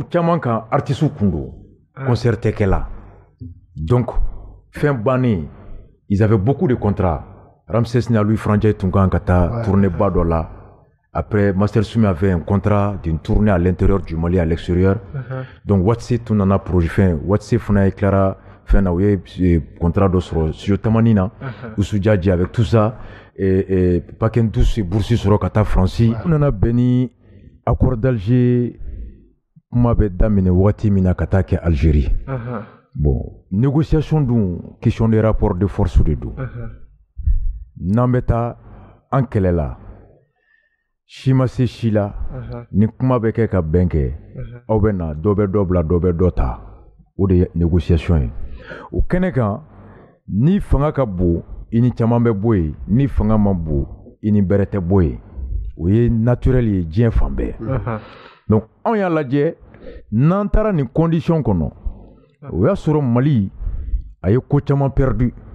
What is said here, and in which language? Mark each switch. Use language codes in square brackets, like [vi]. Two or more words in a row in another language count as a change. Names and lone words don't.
[bm] caman kan artistes kun don concert tɛ kɛla donc fɛn bannen [fr] ils avaient beaucoup de contrats [bm] Ramsès ni Louis Franjɛ tun kan ka taa tournée ba dɔ la après Master Soumi [fr] avait un contrat d'une tournée à l'intérieur du Mali à l'extérieur [bm] donc Watse tun nana projet fɛn Watse fana ye Clara fɛn na u ye contrat dɔ sɔrɔ studio Tamani na Usu Djadji [fr] avec tout ça [bm] et Paquin Douce boursi sɔrɔ ka taa Faransi u nana bɛn ni accord d'Alger kuma bɛ daminɛ wagati min na ka taa kɛ Algérie bon négociation dun [fr] question de rapport de force [bm] de don n'an bɛ taa an kɛlɛ la si ma se si la ni kuma bɛ kɛ ka bɛn kɛ aw bɛ na dɔ bɛ dɔ bila dɔ bɛ dɔ ta o de ye négociation ye o kɛnɛ kan ni fanga ka bon i ni caman bɛ bɔ yen ni fanga ma bon i ni bɛrɛ tɛ bɔ yen o ye naturel ye diɲɛ fan bɛɛ donc anw y'a lajɛ n'an taara nin condition kɔnɔ o y'a sɔrɔ Mali a ye ko caman perdu